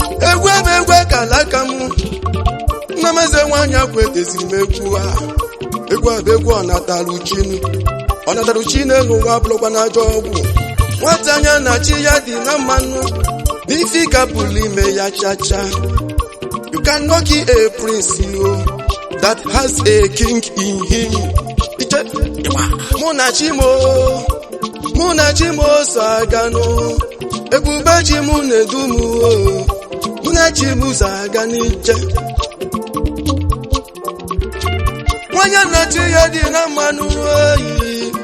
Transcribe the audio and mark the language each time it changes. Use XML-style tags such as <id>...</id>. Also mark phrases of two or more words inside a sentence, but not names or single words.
<ig>Egwu ebe egwu akala aka m. Nna m eze nwaanyị akwa etezi m egwu a. Egwu a bụ egwu ọ natara uchi nụ. Ọ natara uchi n'elu ụwa bụrụkwa n'ajọ ọgwụ. Nwata anya na chi ya dị na mmanụ. N'ife ka pụrụ ime ya cha cha.</ig> <en>You cannot kill a prince, you that has a king in him.</en> <ig>Ije, mụ na chi m o. Mụ na chi m o so aga nụ. Ebube chi m na-edu m o. Mụ na chi m so aga n'ije. Nwanyị na chi ya dị na mmanụ oyi.</ig>